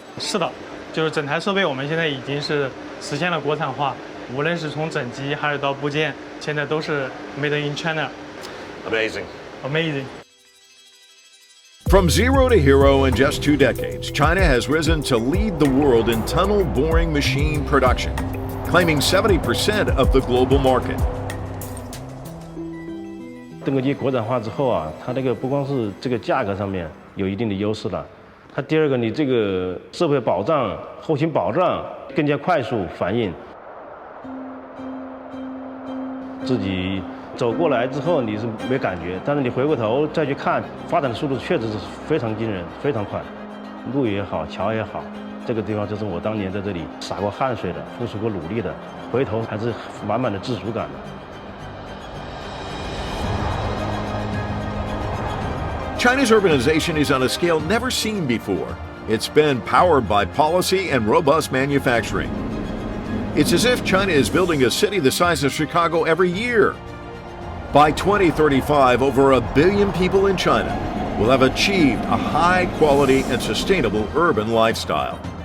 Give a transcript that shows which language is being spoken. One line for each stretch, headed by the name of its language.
Chinese: 是的，就是整台设备我们现在已经是实现了国产化，无论是从整机还是到部件，现在都是
English: made in China。 Amazing. Amazing. From zero to hero in just 2 decades, China has risen to lead the world in tunnel boring machine production, claiming 70% of the global market.
Chinese: 动力机国产化之后啊，它这个不光是这个价格上面有一定的优势了，它第二个你这个设备保障、后勤保障更加快速反应。自己走过来之后你是没感觉，但是你回过头再去看，发展的速度确实是非常惊人，非常快。路也好，桥也好，这个地方就是我当年在这里洒过汗水的，付出过努力的，回头还是满满的自主感的。
English: China's urbanization is on a scale never seen before. It's been powered by policy and robust manufacturing. It's as if China is building a city the size of Chicago every year. By 2035, over 1 billion people in China will have achieved a high quality and sustainable urban lifestyle.